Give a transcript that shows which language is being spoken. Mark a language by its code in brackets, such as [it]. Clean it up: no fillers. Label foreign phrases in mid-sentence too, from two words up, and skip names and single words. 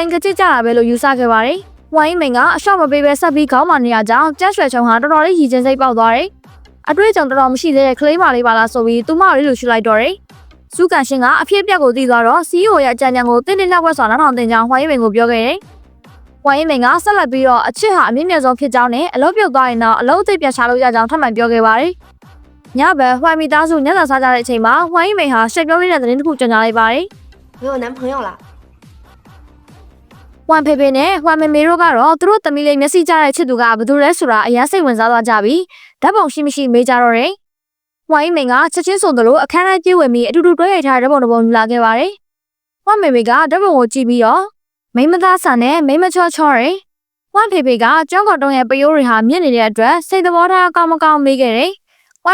[my] န်ကကြစ်ကြတာပဲလို့ယူဆခဲ့ပါတယ်။ဝိုင်းမင်ကအရှော့မပေးပဲဆက်ပြီးခေါင်းမာနေရကြောင်းကျန်းရွှေချုံဟာတော်တော်လေးရည်ချင်းစိတ်ပေါက်သွားတယ်။အတွေ့အကြုံတော်တော်မရှိသေးတဲ့ကလေးမလေးပါလားဆိုပြီးသူမလေးလိုရှုလိုက်တော့တယ်။စုကန်ရှင်ကအဖြစ်အပျက်ကိုသိသွားတော့ CEO ရဲ့အကြံဉာဏ်ကိုတင်းတင်းလက်ဝက်စွာနားထောင်တင်ကြောင်းဝိုင်းမင်ကိုပြောခဲ့တယ်။ဝိုင်းမင်ကဆက်လက်ပြီးတော့အချစ်ဟာအမြင့်မြတ်ဆုံးဖြစ်ကြောင်းနဲ့အလုပ်ပြုတ်သွားရင်တော့အလုပ်အသစ်ပြန်ရှာလို့ရကြောင်းထပ်မံပြောခဲ့ပါတယ်။ ညဘက်ဝိုင်းမီသားစုညစာစားကြတဲ့အချိန်မှာဝိုင်းမင်ဟာရှက်ပြောလေးတဲ့သတင်းတစ်ခုကြော်ညာလိုက်ပါတယ် [zh] 我有男朋友了。 [my] ဝမ်ဖေဖေနဲ့ဝမ်မေမေတို့ကတော့သူတို့သမီးလေးမျက်စိကျတဲ့ချစ်သူကဘယ်သူလဲဆိုတာအရင်စိတ်ဝင်စားသွားကြပြီဓာတ်ပုံရှိမရှိမေးကြတော့တယ်ဝမ်မိန်ကချက်ချင်းဆိုသလိုအခန်းထဲပြေးဝင်ပြီးအတူတူတွဲရိုက်ထားတဲ့ဓာတ်ပုံတစ်ပုံယူလာခဲ့ပါတယ်ဝမ်မေမေကဓာတ်ပုံကိုကြည့်ပြီးတော့မိမသားဆန်နဲ့မိမချောချောတယ်ဝမ်ဖေဖေကကျောင်းကော်တုံးရဲ့ပယိုးတွေဟာမြင့်နေတဲ့အတွက်စိတ်သဘောထားကောင်းမကောင်းမေးခဲ့တယ်ဝ